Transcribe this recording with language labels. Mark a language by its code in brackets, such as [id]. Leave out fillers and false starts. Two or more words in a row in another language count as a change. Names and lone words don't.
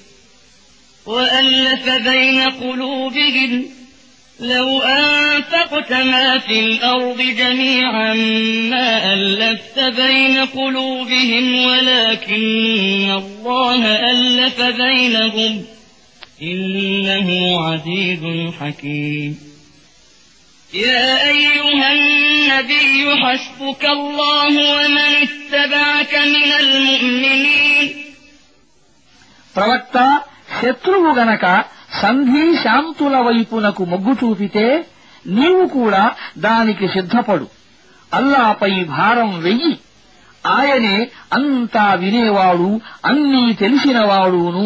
[ar] وَأَلَّفَ بَيْنَ قُلُوبِهِمْ لَوْ أَنفَقْتَ مَا فِي الْأَرْضِ جَمِيعًا مَا أَلَّفْتَ بَيْنَ قُلُوبِهِمْ وَلَكِنَّ اللَّهَ أَلَّفَ بَيْنَهُمْ إِنَّهُ عَزِيزٌ حَكِيمٌ. يَا أَيُّهَا النَّبِيُّ حَسْبُكَ اللَّهُ وَمَنِ اتَّبَعَكَ مِنَ الْمُؤْمِنِينَ. [te] ప్రవక్త శత్రువు గనక సంధి శాంతుల వైపునకు మొగ్గు చూపితే నీవు కూడా దానికి సిద్ధపడు. అల్లాపై భారం వెయ్యి. ఆయనే అంతా వినేవాడు, అన్నీ తెలిసినవాడును.